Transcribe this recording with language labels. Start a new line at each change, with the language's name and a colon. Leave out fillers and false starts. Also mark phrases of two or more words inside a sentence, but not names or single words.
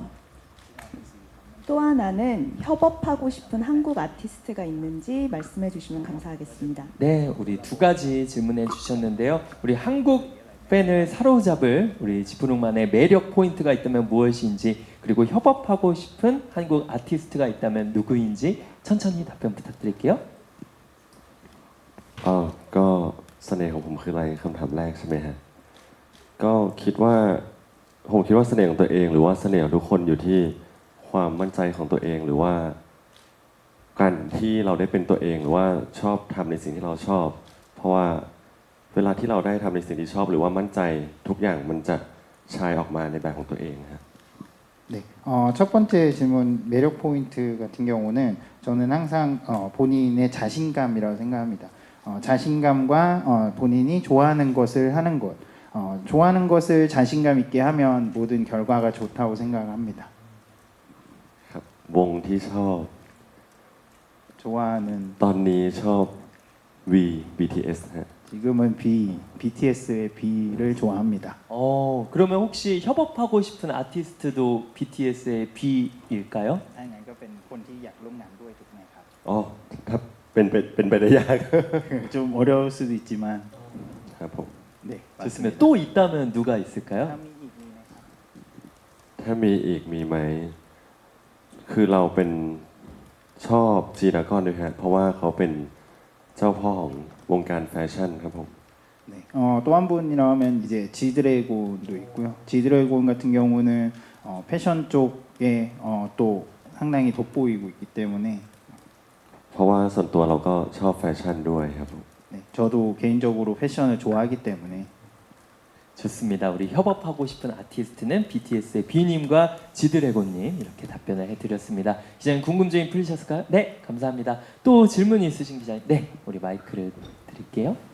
Korean: 또 하나는 협업하고 싶은 한국 아티스트가 있는지 말씀해 주시면 감사하겠습니다. 네, 우리 두 가지 질문해 주셨는데요. 우리 한국 팬을 사로잡을 우리 지프룩만의 매력 포인트가 있다면 무엇인지, 그리고 협업하고 싶은 한국 아티스트가 있다면 누구인지 천천히 답변 부탁드릴게요.
Thai: ก็เสน่ห์ของผมคืออะไรคำถามแรกใช่ไหมฮะก็คิดว่าผมคิดว่าเสน่ห์ของตัวเองหรือว่าเสน่ห์ของทุกคนอยู่ที่ความมั่นใจของตัวเองหรือว่าการที่เราได้เป็นตัวเองหรือว่าชอบทำในสิ่งที่เราชอบ เพราะว่าเวลาที่เราได้ทำในสิ่งที่ชอบหรือว่ามั่นใจทุกอย่างมันจะฉายออกมาในแบบของตัวเองครับ
Korean: 네, 첫 번째 질문 매력 포인트 같은 경우는 저는 항상 본인의 자신감이라고 생각합니다. 자신감과 본인이 좋아하는 것을 하는 것, 좋아하는 것을 자신감 있게 하면 모든 결과가 좋다고 생각합니다.
Thai: ครับวงที่ชอบ
Korean: 좋아하는
Thai: ตอนนี้ชอบ V BTS ฮะ
Korean: 지금은 BTS의 B를 좋아합니다. 그러면 혹시 협업하고 싶은 아티스트도 BTS의 B일까요?
Thai: ถ้าอย่างนั้นก็เป็นคนที่อยากร่วมงานด้วยถูกไหมครับ อ๋อถ้าเป็นไปได้ยาก
Korean: 좀 어려울 수도 있지만
Thai: ครับผม
Korean: 네, 좋습니다. 맞습니다. 또 있다면 누가 있을까요?
Thai: ถ้ามีอีกมีไหมครับ ถ้ามีอีกมีไหม คือเราเป็นชอบจีดากอนด้วยฮะเพราะว่าเขาเป็นเจ้าพ่อของวงการแฟชั่นครับผม
Korean: 네. 또 한 분이라고 하면 이제 지드래곤도 있고요. 지드래곤 같은 경우는 패션 쪽에 또 상당히 돋보이고 있기 때문에
Thai: เพราะว่าส่วนตัวเราก็ชอบแฟชั่นด้วยครับผม
Korean: 네, 저도 개인적으로 패션을 좋아하기 때문에 좋습니다. 우리 협업하고 싶은 아티스트는 BTS의 B님과 지드래곤님 이렇게 답변을 해드렸습니다. 기자님 궁금증이 풀리셨을까요? 네, 감사합니다. 또 질문이 있으신 기자님, 네, 우리 마이크를 드릴게요.